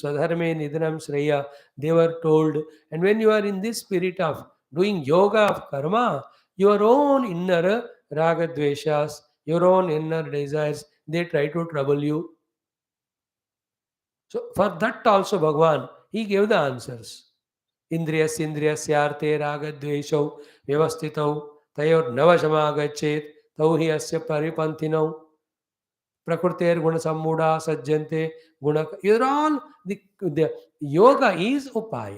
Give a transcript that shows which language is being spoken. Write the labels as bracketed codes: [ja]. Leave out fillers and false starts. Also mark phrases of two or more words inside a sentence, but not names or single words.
[sa] स्वधर्मे निधनं श्रेयः, [en] they were told. And when you are in this spirit of doing yoga of karma, your own inner [sa] राग द्वेषाः, [en] your own inner desires, they try to trouble you. So, for that also, Bhagavan, he gave the answers. [sa] इन्द्रियस्यार्थे रागद्वेषौ व्यवस्थितौ तयोर्न वशमागच्छेत् तौ हि अस्य परिपन्थिनौ प्रकृतेर्गुण सम्मूढाः सज्जन्ते गुण. [en] These are all the yoga is upaya.